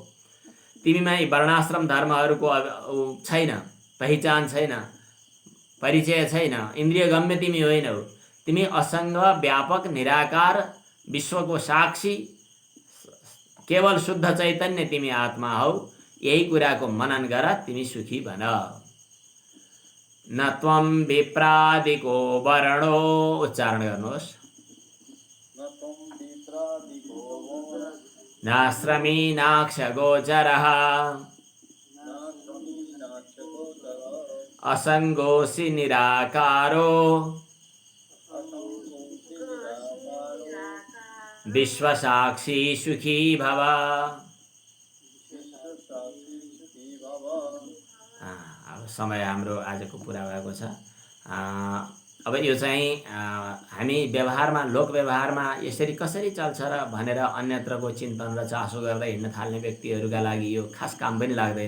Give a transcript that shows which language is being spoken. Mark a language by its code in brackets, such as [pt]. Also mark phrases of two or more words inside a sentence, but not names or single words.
[ne] तिमीमा यी वर्णाश्रम धर्महरूको छैन, पहिचान छैन, परिचय छैन, इन्द्रिय गम्य तिमी होइनौ। तिमी असङ्ग, व्यापक, निराकार, विश्वको साक्षी, केवल शुद्ध चैतन्य तिमी आत्मा हौ। यही कुराको मनन गर, तिमी सुखी बन। [sa] न त्वम विप्रादिको वर्णो, [ne] उच्चारण गर्नुहोस्। [sa] नाश्रमी नाक्षगोचरः असङ्गोऽसि निराकारो विश्वसाक्षी सुखी भव। [ne] अब समय हाम्रो आजको पुरा भएको छ। अब यो चाहिँ हामी व्यवहारमा लोक व्यवहारमा यसरी कसरी चल्छ र भनेर अन्यत्रको चिन्तन र चासो गर्दै हिँड्न थाल्ने व्यक्तिहरूका लागि यो खास काम पनि लाग्दैन।